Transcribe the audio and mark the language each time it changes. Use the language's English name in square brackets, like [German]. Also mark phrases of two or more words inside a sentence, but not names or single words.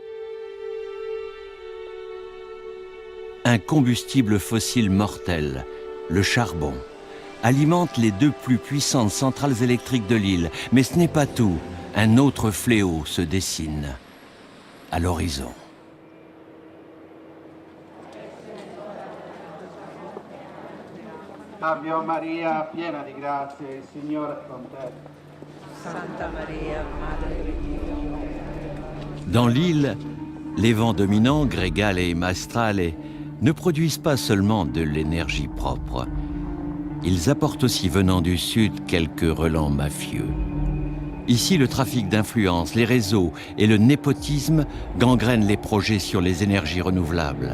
[French] Un combustible fossile mortel, le charbon, alimente les deux plus puissantes centrales électriques de l'île. Mais ce n'est pas tout. Un autre fléau se dessine à l'horizon. [Italian] Ave Maria, piena di grazie, il Signore è con te. Santa Maria, Madre di Dio. [French] Dans l'île, les vents dominants, Gregale et Maestrale, ne produisent pas seulement de l'énergie propre. Ils apportent aussi, venant du sud, quelques relents mafieux. Ici, le trafic d'influence, les réseaux et le népotisme gangrènent les projets sur les énergies renouvelables.